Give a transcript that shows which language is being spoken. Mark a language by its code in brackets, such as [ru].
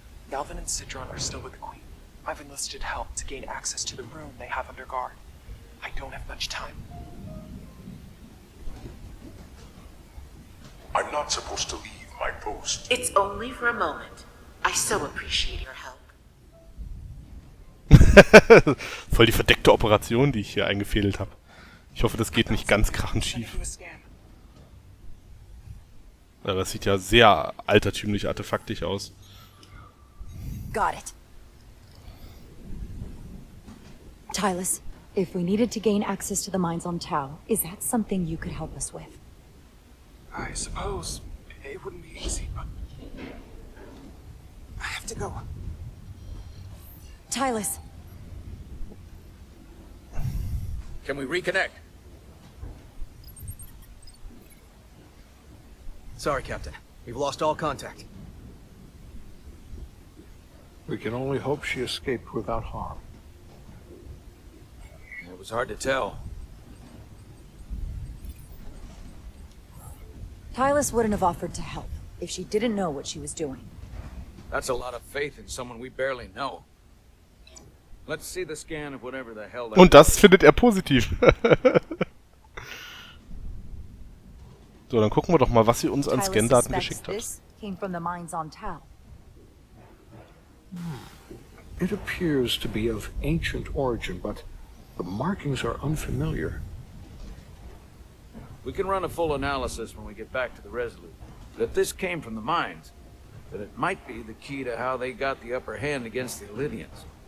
[en] Galvin and Sidron are still with the Queen. I've enlisted help to gain access to the room they have under guard. I don't have much time. I'm not supposed to leave my post. It's only for a moment. I so appreciate your help. [de] Voll die verdeckte Operation, die ich hier eingefädelt habe. Ich hoffe, das geht nicht ganz krachend schief. Ja, das sieht ja sehr altertümlich artefaktisch aus. [en] Got it. Tylus, if we needed to gain access to the mines on Tau, is that something you could help us with? I suppose it wouldn't be easy, but I have to go. Tylus. Can we reconnect? Sorry, Captain. We've lost all contact. We can only hope she escaped without harm. It was hard to tell. Tylus wouldn't have offered to help if she didn't know what she was doing. That's a lot of faith in someone we barely know. Let's see the scan of whatever the hell that [de] Und das findet er positiv. So, dann gucken wir doch mal, was sie uns an Scandaten geschickt hat. [en] Came from the mines on Tau. It appears to be of ancient origin, but the markings are unfamiliar. We can run a full analysis when we get back to the Resolute. But if this came from the mines, then it might be the key to how they got the upper hand against the Illyrians.